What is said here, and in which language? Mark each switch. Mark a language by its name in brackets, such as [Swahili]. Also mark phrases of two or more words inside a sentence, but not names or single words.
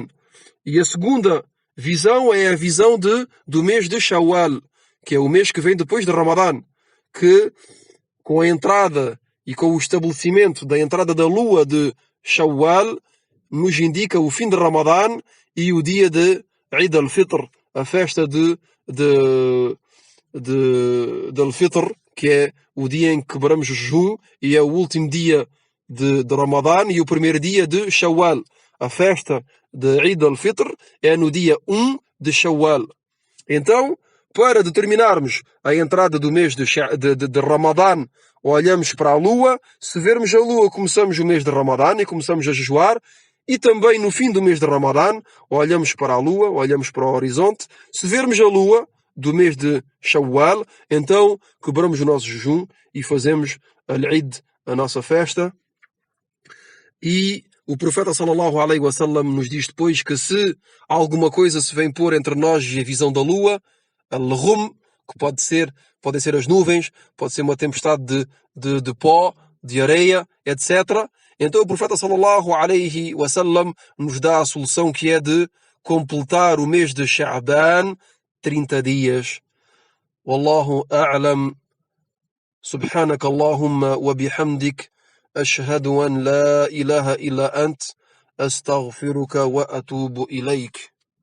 [Portuguese] E a segunda visão é a visão do mês de Shawwal, que é o mês que vem depois de Ramadã, que com a entrada e com o estabelecimento da entrada da lua de Shawwal nos indica o fim de Ramadã e o dia de Eid al-Fitr, a festa de al-Fitr, que é o dia em que quebramos o jejum e é o último dia de Ramadã e o primeiro dia de Shawwal. A festa de Eid al-Fitr é no dia 1 de Shawwal. Então, para determinarmos a entrada do mês de Ramadã, olhamos para a lua. Se vermos a lua, começamos o mês de Ramadã e começamos a jejuar. E também no fim do mês de Ramadã, olhamos para a lua, olhamos para o horizonte. Se vermos a lua do mês de Shawwal, então quebramos o nosso jejum e fazemos al-Eid, a nossa festa. E o profeta [Arabic] صلى الله عليه وسلم [Portuguese] nos diz depois que se alguma coisa se vem pôr entre nós e a visão da lua, al-Ghum, que podem ser as nuvens, pode ser uma tempestade de pó, de areia, etc. Então o profeta [Arabic] صلى الله عليه وسلم [Portuguese] nos dá a solução que é de completar o mês de Sha'ban 30 dias. [Arabic] والله أعلم. سبحانك اللهم وبحمدك. أشهد أن لا إله إلا أنت. أستغفرك وأتوب إليك.